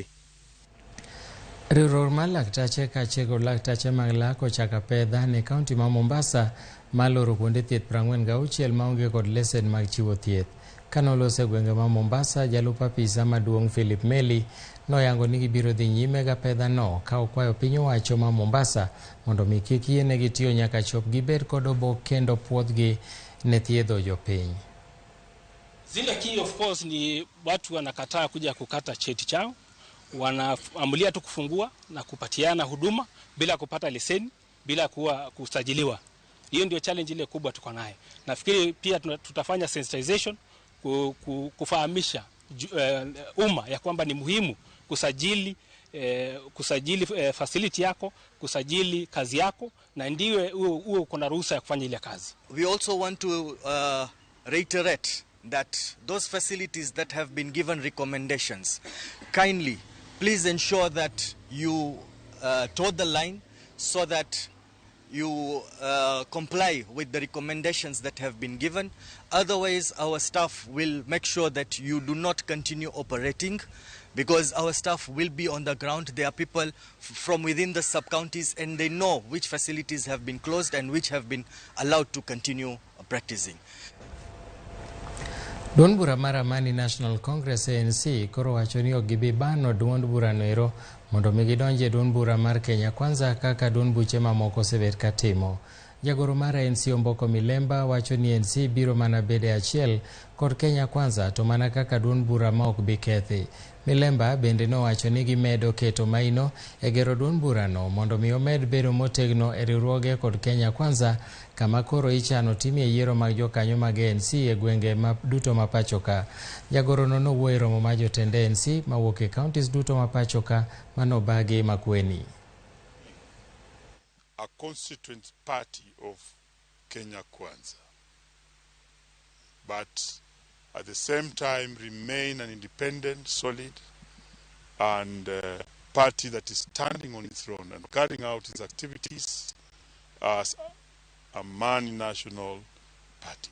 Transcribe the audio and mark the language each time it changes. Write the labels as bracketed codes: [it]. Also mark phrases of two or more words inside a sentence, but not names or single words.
[luo] Riwruok mar laktache kaachiel kod laktache mag lak ochako pedha ne kaunti ma Mombasa maloro kuonde thieth 46 maonge kod lesen mag chiwo thieth. Kanolose gwenge ma Mombasa, jalup apisa maduong' Philip Meli noyango ni gibiro dhi nyime ga pedha no ka okwayo piny owacho ma Mombasa mondo mi kik yienegi tiyo nyaka chop gibed kod obok kendo puothgi ne thiedho jopiny. [sw] Zile key [en] of course [sw] ni watu wanakataa kuja kukata cheti chao, wanaamulia tu kufungua na kupatiana huduma bila kupata leseni, bila kusajiliwa. Hiyo ndio challenge ile kubwa tuko nayo. Nafikiri pia tutafanya sensitization kufahamisha umma ya kwamba ni muhimu kusajili facility yako, kusajili kazi yako na ndiwe uwe kuna ruhusa ya kufanya ile kazi. [en] We also want to reiterate that those facilities that have been given recommendations, kindly please ensure that you toe the line so that you comply with the recommendations that have been given. Otherwise, our staff will make sure that you do not continue operating, because our staff will be on the ground. There are people from within the sub-counties and they know which facilities have been closed and which have been allowed to continue practicing. [luo] Duond bura mar Amani National Congress ANC koro wacho ni ok gibi bano duond bura noero mondo mi gidonje duond bura mar Kenya Kwanza kaka duond buche mamoko osebet katimo. Jagoro mar ANC Omboko Milemba wacho ni ANC biro mana bede achiel kod Kenya Kwanza to mana kaka duond bura ma ok bi kethi. Milemba bende nowacho ni gimedo keto maino e gero duond burano mondo mi omed bedo motegno e riwruoge kod Kenya Kwanza kama koro ichano timie yiero mag jokanyo mag ANC e gwenge duto mapachoka. Jagoro no nowuoyo e romo mar jotend ANC mawuok e counties duto mapachoka manobagi Makueni. [en] A constituent party of Kenya Kwanza, but at the same time remain an independent, solid, and party that is standing on its own and carrying out its activities as a Manyien national party.